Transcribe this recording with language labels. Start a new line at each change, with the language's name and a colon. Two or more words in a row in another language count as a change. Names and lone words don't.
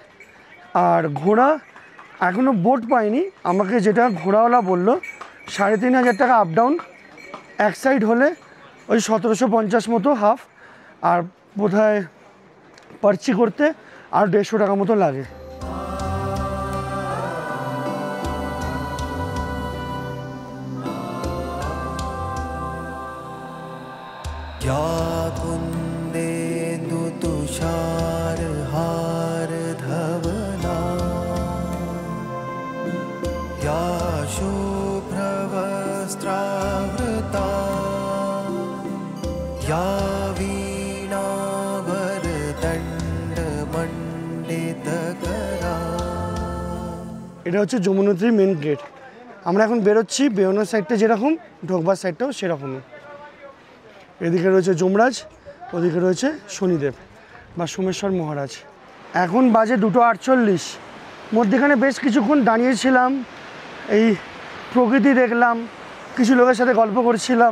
Bangla: আর ঘোড়া এখনও বোট পাইনি, আমাকে যেটা ঘোড়াওয়ালা বললো 3,500 টাকা
English: up down,
Bangla: এক সাইড হলে ওই 1750 মতো হাফ, আর বোধহয় পার্চি করতে আর 150 টাকা মতো লাগে।
Sanskrit: या कुन्देन्दु तुषार हार धवला या शुभ्रवस्त्रावृता या वीणावरदण्डमण्डितकरा।
Bangla: এটা হচ্ছে যমুনোত্রী
English: main gate.
Bangla: আমরা এখন বেরোচ্ছি, বেরোনোর সাইডটা যেরকম, ঢোকবার সাইডটাও সেরকমই। এদিকে রয়েছে যমরাজ, ওদিকে রয়েছে শনিদেব বা সোমেশ্বর মহারাজ। এখন বাজে 2:48, মধ্যেখানে বেশ কিছুক্ষণ দাঁড়িয়েছিলাম, এই প্রকৃতি দেখলাম, কিছু লোকের সাথে গল্প করছিলাম।